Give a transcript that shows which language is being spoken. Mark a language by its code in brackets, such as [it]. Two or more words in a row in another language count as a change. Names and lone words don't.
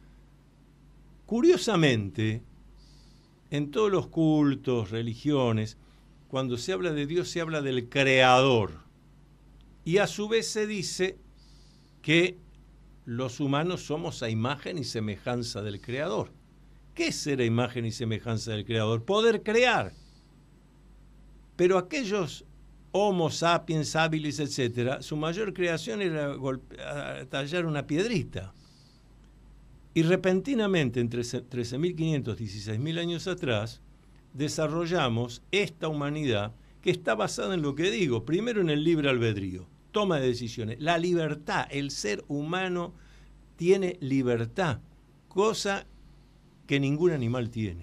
[es] Curiosamente, en todos los cultos, religiones, cuando se habla de Dios se habla del Creador. Y a su vez se dice que los humanos somos a imagen y semejanza del Creador. ¿Qué es ser a imagen y semejanza del Creador? Poder crear. Pero aquellos Homo sapiens, habilis, etc., su mayor creación era tallar una piedrita. Y repentinamente, entre 13.500 y 16.000 años atrás, desarrollamos esta humanidad que está basada en lo que digo, primero en el libre albedrío, toma de decisiones, la libertad, el ser humano tiene libertad, cosa que ningún animal tiene.